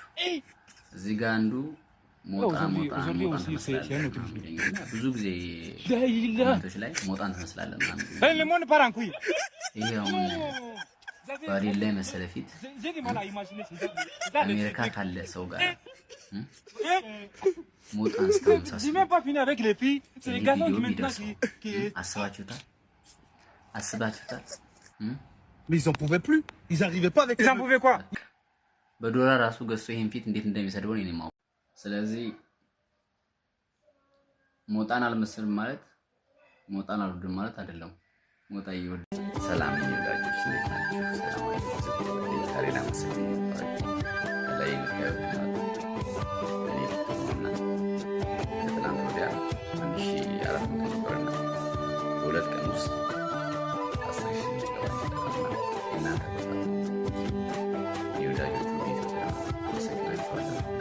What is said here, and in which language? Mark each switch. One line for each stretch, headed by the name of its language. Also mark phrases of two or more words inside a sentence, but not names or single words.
Amharic: እዚህ ጋር አንዱ ሞጣ ተመስላለህ ብዙ ጊዜ ኮሜንቶች ላይ ሞጣን ተመስላለህ ማለት ይሄ አሁን ባሪል ላይ መሰለ ፊት አሜሪካ ካለ ሰው ጋር ሞጣን ስታመሳስሉ አስባችሁታል?
French: Mais ils en pouvaient plus. Ils arrivaient pas avec. Ils en pouvaient quoi?
Amharic: በዶላር ራሱ ገዝቶ ይሄን ፊት እንዴት እንደሚሰድበው ነው የማውቀው። ስለዚህ ሞጣን አልመስልም ማለት ሞጣን አልወድም ማለት አይደለም። ሞጣ ይወድ። ሰላም ይወዳጆች እንዴት ናችሁ? ሰላም አይደለም ታሪና መስል ላይ ነው ከትናንት ወዲያ 1400 ነበርና በሁለት ቀን ውስጥ 10,000 ገባና እናንተ ይወዳጆች ኢትዮጵያ ሰላም